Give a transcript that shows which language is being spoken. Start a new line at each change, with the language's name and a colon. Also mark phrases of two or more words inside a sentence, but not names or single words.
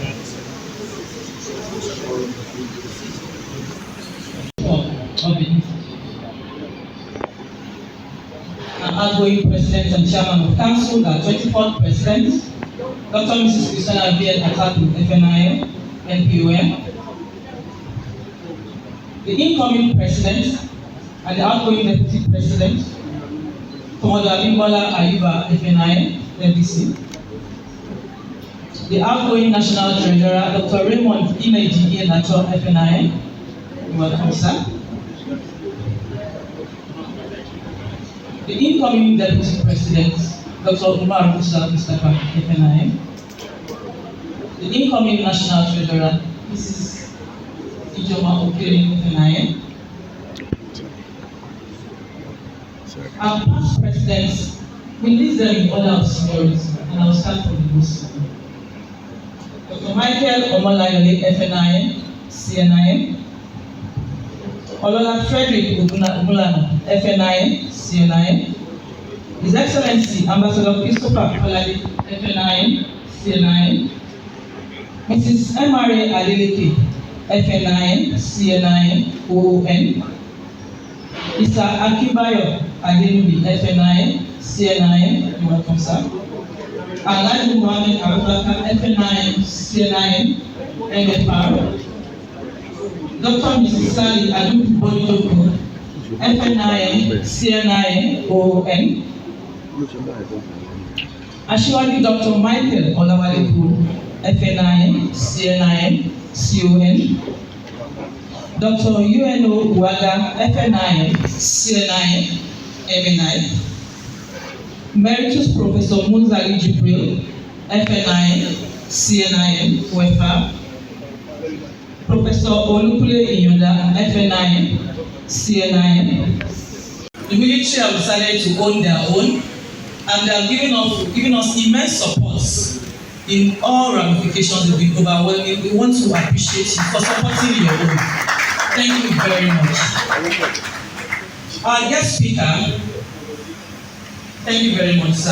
English: Outgoing president and chairman of council, the 24th president, Dr. Mrs. Christiana Biel Atatu, FNIM, NPOM, the incoming president and the outgoing deputy president, Commodore Abimbola Ayuba, FNIM, FDC, the outgoing national treasurer, Dr. Raymond Imeji Nacho, FNIM, welcome, sir. The incoming deputy president, Dr. Umar Musa Mustafa, FNIM. The incoming national treasurer, Mrs. Ijoma Okere, FNIM. Our past presidents, we list them in order of seniority, and I'll start from the most senior. Dr. Michael Omolayole, FNIM, CNIM. Olola Frederick Umulano, FNIM, CNIM. His Excellency Ambassador Christopher Kolade, FNIM, CNIM. Mrs. MRA Adeleke, FNIM, CNIM, OON. Mr. Akibayo Adenubi, FNIM, CNIM, you're welcome, sir. Alhaji Mohammed Abubakar, FNIM, CNIM, NFR. Dr. Mrs. Sally Aduku Bolujoko, FNIM, CNIM, OON. Ashwadi Dr. Michael Olawaleku, FNIM, CNIM, CON. Dr. UNO Uwaga, FNIM, CNIM, MNI. Emeritus Professor Munzali Jibril, FNIM, CNIM, UEFA. Professor Olukule Iyoda, FNIM, CNIM. The military have decided to own their own, and they are giving us immense support in all ramifications. They've been overwhelming. We want to appreciate you for supporting your own. Thank you very much. Our guest speaker, thank you very much, sir.